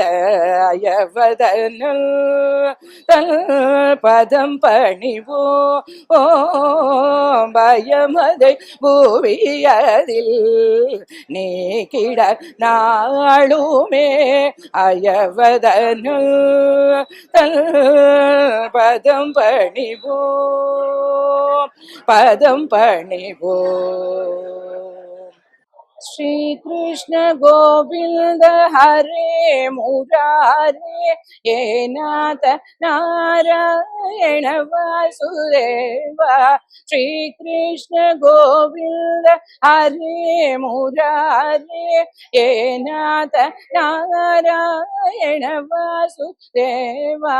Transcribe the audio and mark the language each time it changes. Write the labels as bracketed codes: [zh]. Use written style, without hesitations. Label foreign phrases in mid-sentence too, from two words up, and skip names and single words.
[ta] அயவதனல் தல் பதம் பணிவோம் பயமதை பூவியதில் நீக்கிட நாளுமே. அயவதனல் தல் பதம் பணிவோம் பதம் பணிவோம். [sa] श्री कृष्ण गोविंद हरे मुरारे हे नाथ नारायण वासुदेवा. श्री कृष्ण गोविंद हरे मुरारे हे नाथ नारायण वासुदेवा.